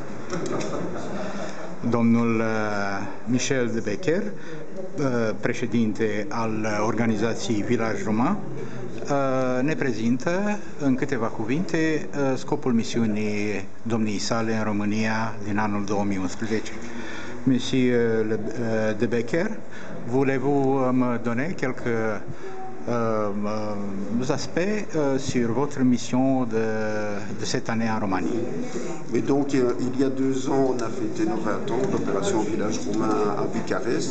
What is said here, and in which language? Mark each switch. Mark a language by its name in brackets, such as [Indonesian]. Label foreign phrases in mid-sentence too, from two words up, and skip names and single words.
[Romanian] Domnul Michel de Becker, președinte al organizației Village Romain, ne prezintă în câteva cuvinte scopul misiunii domniei sale în România din anul 2011. [French] Monsieur de Becker, voulez-vous me donner quelques aspects sur votre mission de cette année en Roumanie? Mais donc, il y a 2 ans, on a fêté nos 20 ans d'opération Village Romain à Bucarest.